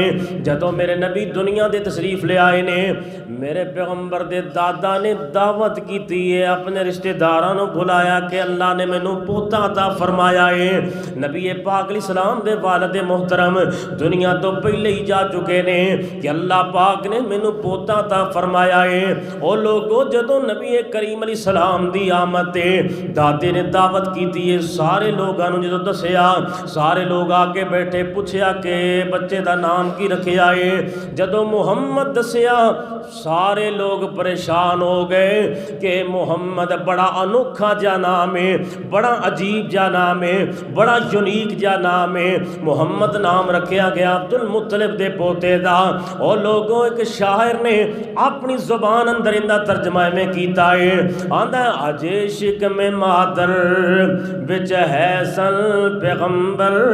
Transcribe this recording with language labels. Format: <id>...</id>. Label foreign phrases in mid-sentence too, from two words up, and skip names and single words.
<pa>جدوں میرے نبی دنیا دے تشریف لے آئے نے، میرے پیغمبر دے دادا نے دعوت کیتی ہے، اپنے رشتہ داراں نو بلایا کہ اللہ نے مینوں پوتا عطا فرمایا ہے۔ نبی پاک علیہ السلام دے والد محترم دنیا تو پہلے ہی جا چکے نے کہ اللہ پاک نے مینوں پوتا عطا فرمایا ہے۔ او لوگو جدوں نبی کریم علیہ السلام دی آمد تے دادے نے دعوت کیتی ہے، سارے لوگاں نوں جدوں دسیا، سارے لوگ آ کے بیٹھے، پوچھیا کہ بچے دا نام کی رکھیا ہے۔ جدوں محمد دسیا سارے لوگ پریشان ہو گئے کہ محمد بڑا انوکھا جا نام ہے، بڑا عجیب جا نام ہے، بڑا یونیک جا نام ہے۔ محمد نام رکھیا گیا عبد المطلب دے پوتے دا۔ اور لوگوں ایک شاعر نے اپنی زبان اندر اندہ ترجمہ میں کیتا ہے، آندہ عجیشک میں مادر بچ ہے سن پیغمبر،</pa>